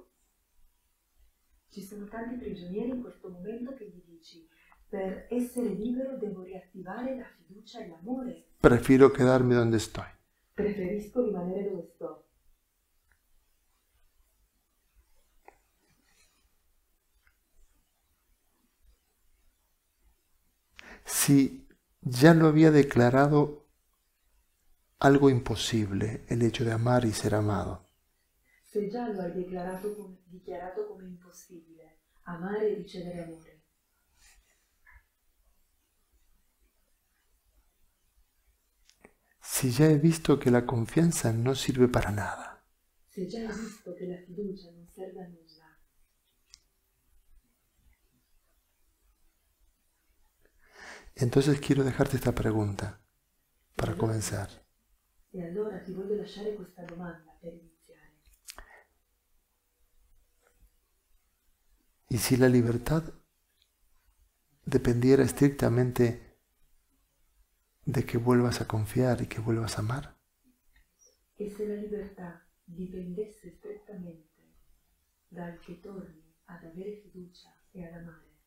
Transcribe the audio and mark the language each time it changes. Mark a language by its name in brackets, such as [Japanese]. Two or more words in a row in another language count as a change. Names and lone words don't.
[Italian] Ci sono tanti prigionieri in questo momento che gli dici, per essere libero devo riattivare la fiducia e l'amore. [Spanish] Prefiero quedarme donde estoy. [Italian] Preferisco rimanere dove sto. [Spanish] Si ya lo había declarado algo imposible el hecho de amar y ser amado, [Italian] Se già lo hai dichiarato come impossibile, amare e ricevere amore. [Spanish] si ya he visto que la confianza no sirve para nada, [Italian] Se già hai visto che la fiducia non serve a nulla, [Spanish] entonces quiero dejarte esta pregunta para comenzar. [Italian] e allora ti voglio lasciare questa domanda per iniziare. [Spanish] ¿Y si la libertad dependiera estrictamente de que vuelvas a confiar y que vuelvas a amar? [Italian] E se la libertà dipendesse strettamente dal che torni ad avere fiducia e ad amare?